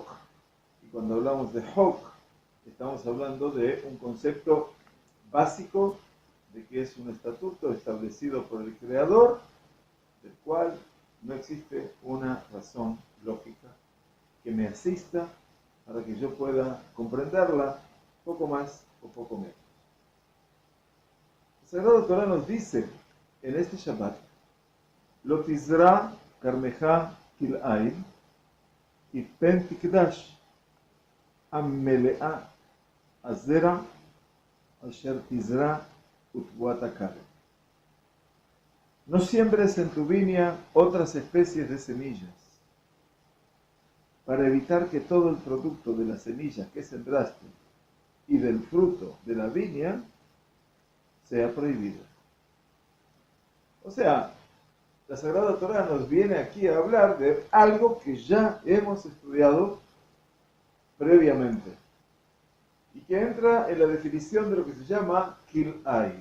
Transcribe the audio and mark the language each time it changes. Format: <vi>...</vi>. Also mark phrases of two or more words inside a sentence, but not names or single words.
<es>Y cuando hablamos de Hok, estamos hablando de un concepto básico de que es un estatuto establecido por el Creador, del cual no existe una razón lógica que me asista para que yo pueda comprenderla poco más o poco menos.</es> <he>La Sagrada Torah nos dice en este Shabbat: לא תזרע כרמך כלאים פן תקדש המלאה הזרע אשר תזרע ותבואת הכרם.</he> <es>No siembres en tu viña otras especies de semillas, para evitar que todo el producto de las semillas que sembraste y del fruto de la viña sea prohibido. O sea, la Sagrada Torah nos viene aquí a hablar de algo que ya hemos estudiado previamente y que entra en la definición de lo que se llama Kil'aim.</es>